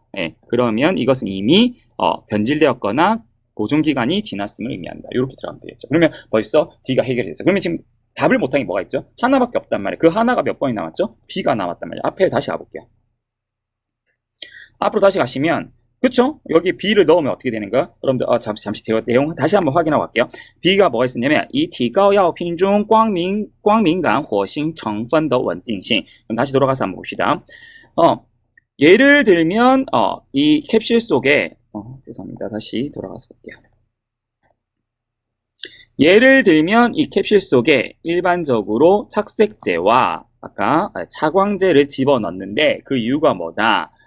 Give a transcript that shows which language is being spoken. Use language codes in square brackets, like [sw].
[ko] 네, 그러면 이것은 이미 변질되었거나 보존기간이 지났음을 의미한다. 이렇게 들어가면 되겠죠. 그러면 벌써 D가 해결이 됐죠. 그러면 지금 답을 못한 게 뭐가 있죠? 하나밖에 없단 말이에요. 그 하나가 몇 번이 남았죠? B가 남았단 말이에요. 앞에 다시 가볼게요. 앞으로 다시 가시면 그쵸? 여기 B를 넣으면 어떻게 되는가? 여러분들 잠시 내용 다시 한번 확인하고 갈게요. [zh] B가 뭐가 있었냐면 以提高药品中光敏火星成分的稳定性. [ko] 그럼 다시 돌아가서 한번 봅시다. 예를 들면 이 캡슐 속에 죄송합니다. 다시 돌아가서 볼게요. 예를 들면 이 캡슐 속에 일반적으로 착색제와 아까 차광제를 집어넣는데 그 이유가 뭐다?